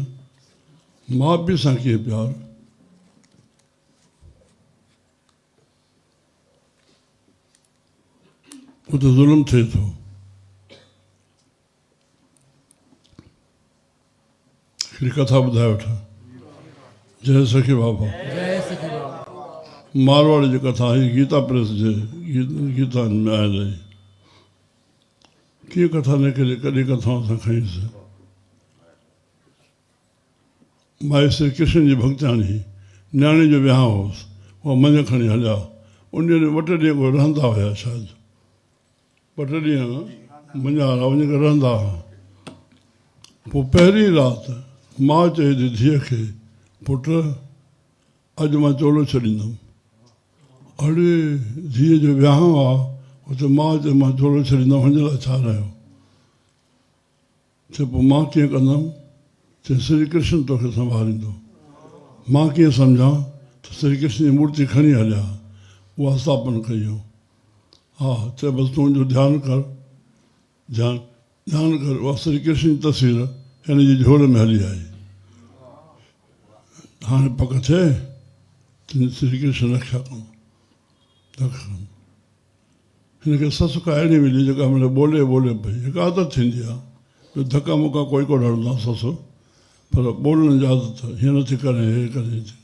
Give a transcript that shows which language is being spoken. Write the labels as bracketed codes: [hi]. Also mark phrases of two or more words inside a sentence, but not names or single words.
[sd] माउ पीउ सां कीअं प्यारु? उहो त ज़ुल्म थिए थो। हिकिड़ी कथा ॿुधाए वठां। जय सखी बाबा। जय सखी बाबा। मारवाड़ जी कथा ही गीता प्रेस जे गीता में आयल आहे कीअं कथा निकिरे कॾहिं कथाऊं असां खईंसीं माई श्री कृष्ण जी भॻिताणी न्याणी जो विहांउ होसि उहा मंझि खणी हलिया उन ॾींहुं ॿ टे ॾींहं को रहंदा हुया शायदि ॿ टे ॾींहं मंझारा वञी करे रहंदा हुआ पोइ पहिरीं राति माउ चई थी धीअ खे पुटु अॼु मां चोलो छॾींदुमि अड़े धीअ जो विहांउ आहे हुते माउ चयो मां चोलो छॾींदुमि हिन लाइ छा रहियो चए पोइ मां कीअं कंदुमि चए श्री कृष्ण तोखे संभालींदो मां कीअं सम्झां त श्री कृष्ण जी मूर्ति खणी हलिया उहा स्थापन कयूं हा चए बसि तूं मुंहिंजो ध्यानु कर ध्यानु कर उहा श्री कृष्ण जी तस्वीर हिन जी झोल में हली आई हाणे पक थिए तुंहिंजी श्री कृष्ण रक्षा कनि हिनखे ससु का अहिड़ी मिली जेका महिल ॿोले पई हिकु आदत थींदी आहे जो धका मुका कोई कोन हणंदो आहे ससु पर ॿोलण जी आदत हीअं नथी करे हे करे